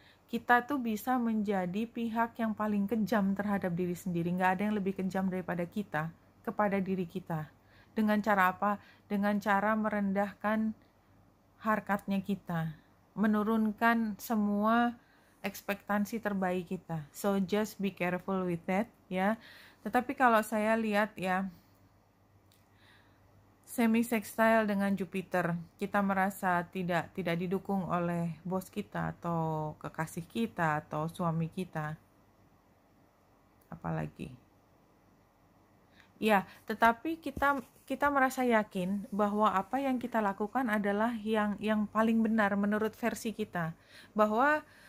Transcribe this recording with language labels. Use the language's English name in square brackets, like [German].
[Indonesian] Kita tuh bisa menjadi pihak yang paling kejam terhadap diri sendiri. Nggak ada yang lebih kejam daripada kita kepada diri kita. Dengan cara apa? Dengan cara merendahkan harkatnya kita, menurunkan semua ekspektasi terbaik kita. [English] So just be careful with that ya. [Indonesian] Tetapi kalau saya lihat ya, semi sextile dengan Jupiter, kita merasa tidak didukung oleh bos kita atau kekasih kita atau suami kita. Apalagi ya, tetapi kita merasa yakin bahwa apa yang kita lakukan adalah yang paling benar menurut versi kita, bahwa